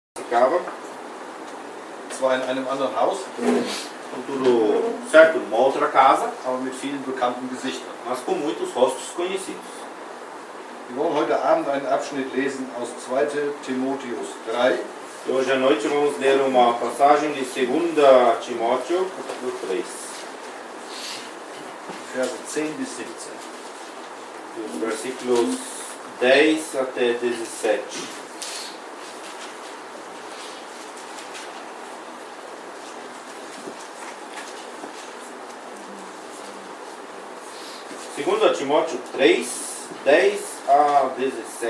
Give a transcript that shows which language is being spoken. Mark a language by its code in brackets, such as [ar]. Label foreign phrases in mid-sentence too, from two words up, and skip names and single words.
[pt] ficava. [de] Zwar in einem anderen Haus, [pt] Tudo certo, numa outra casa, [de] aber mit vielen bekannten Gesichtern. [pt] mas com muitos rostos conhecidos. [de] Wir wollen heute Abend einen Abschnitt lesen aus 2. Timotheus 3, [pt] E hoje à noite vamos ler uma passagem de 2 Timóteo, capítulo 3, [de] Verse 10 bis 17. [pt] dos versículos 10 até 17. Segundo a Timóteo 3, 10 a 17.